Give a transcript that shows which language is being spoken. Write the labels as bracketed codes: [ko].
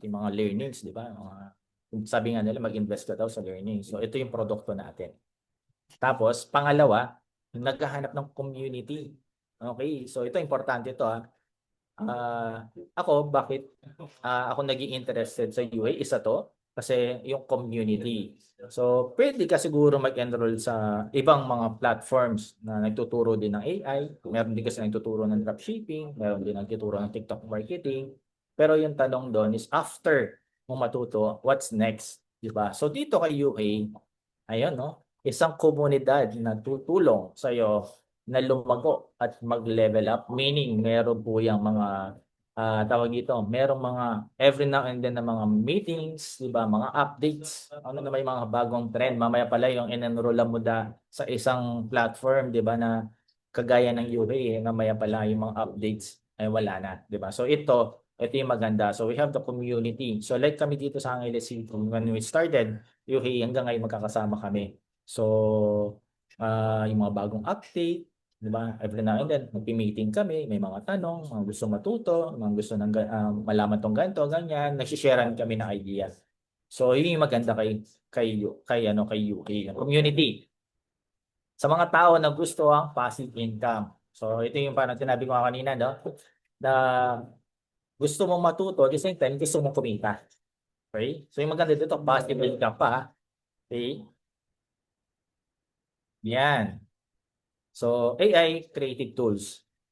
[tl] Yung mga learnings, di ba? Sabi nga nila, mag-invest ka daw sa learning. So, ito yung produkto natin. Tapos, pangalawa, naghahanap ng community. Okay, so ito importante ito ako, bakit ako naging interested sa UA? Isa to, kasi yung community. So, pwede ka siguro mag-enroll sa ibang mga platforms na nagtuturo din ng AI. Meron din kasi nagtuturo ng dropshipping, meron din nagtuturo ng TikTok marketing. Pero yung tanong doon is after mong matuto, [en] what's next, [tl] di ba? So dito kay UA, ayun, no? Isang komunidad na tutulong sa iyo na lumago at mag-level up. Meaning, meron po yung mga tawag dito, merong mga [en] every now and then [tl] na mga meetings, di ba? Mga updates. Ano na may mga bagong trend. Mamaya pala yung in-enroll mo sa isang platform, di ba, na kagaya ng UA, mamaya pala yung mga updates ay wala na, di ba? So ito yung maganda. [en] So we have the community. So like [tl] kami dito sa Angeles City, [en] when we started, [tl] UA, hanggang ngayon magkakasama kami. So, yung mga bagong update, di ba? Every now and then, magpi-meeting kami, may mga tanong, mga gusto matuto, mga gusto ng malaman tong ganito, ganyan, nagsisharean kami ng idea. So, yun yung maganda kay UK, yung community. Sa mga tao na gusto ang passive income. So, ito yung parang sinabi ko kanina, no? Na gusto mong matuto, [en] at the same time, [tl] gusto mong kumita. Okay? So, yung maganda dito, passive income pa. Okay? Yan. [en] So, AI creative tools.